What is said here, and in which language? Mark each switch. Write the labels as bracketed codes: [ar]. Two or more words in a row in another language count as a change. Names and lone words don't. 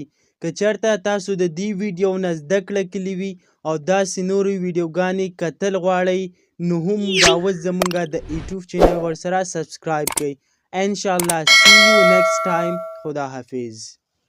[ps] که چېرته تاسو د دې ویډیو نه زده کړه کړې وي او داسې نورې ویډیوګانې کتل غواړئ، نو هم دا اوس زموږ د یوټیوب چینل ورسره سبسکرایب کړئ. [en] انشاءالله see you next time. [ps] خدا حافظ.